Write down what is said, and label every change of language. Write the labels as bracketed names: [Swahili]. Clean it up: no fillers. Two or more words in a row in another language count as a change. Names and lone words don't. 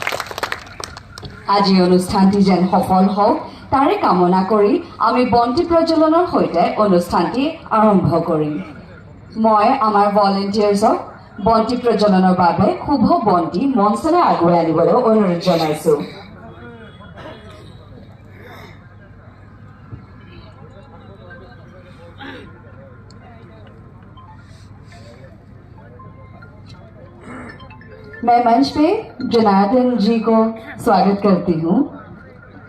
[Assamese] আজি অনুষ্ঠানটি যেন সফল হওক তাৰে কামনা কৰি আমি বন্তি প্ৰজ্বলনৰ সৈতে অনুষ্ঠানটি আৰম্ভ কৰিম। মই আমাৰ ভলেণ্টিয়াৰ্ছক বন্তি প্ৰজ্বলনৰ বাবে শুভ বন্তি মঞ্চলৈ আগুৱাই আনিবলৈ অনুৰোধ জনাইছোঁ। [Hindi] मैं मंच पे जनार्दन जी को स्वागत करती हूँ।